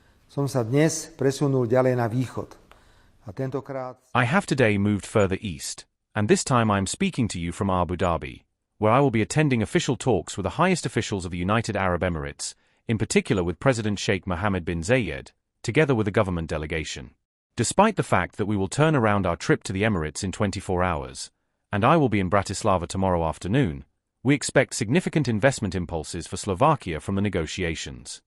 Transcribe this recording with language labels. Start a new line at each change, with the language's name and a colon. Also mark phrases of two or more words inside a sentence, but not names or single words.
Slovak: som sa dnes presunul ďalej na východ. A tentokrát
English: I have today moved further east, and this time I am speaking to you from Abu Dhabi, where I will be attending official talks with the highest officials of the United Arab Emirates, in particular with President Sheikh Mohamed bin Zayed, together with a government delegation. Despite the fact that we will turn around our trip to the Emirates in 24 hours, and I will be in Bratislava tomorrow afternoon, we expect significant investment impulses for Slovakia from the negotiations.